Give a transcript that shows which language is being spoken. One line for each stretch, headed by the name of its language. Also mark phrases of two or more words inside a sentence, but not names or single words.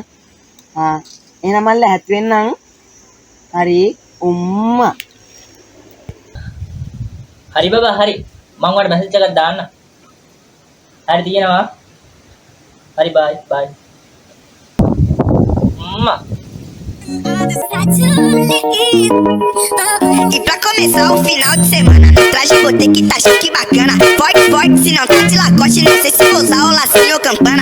Sinhala: එහෙනම් මම ලැහත් වෙන්නම්. හරි උම්මා. හරි බබා හරි. මම ඔයාලට මැසේජ් එකක් දාන්න. හරි තියෙනවා. හරි
English: bye bye.
Sinhala: උම්මා.
Portuguese: E pra começar o final de semana, traje vou ter que tá chique bacana. Forte, forte, se não tá de lacoste, não sei se vou usar o lacinho ou campana.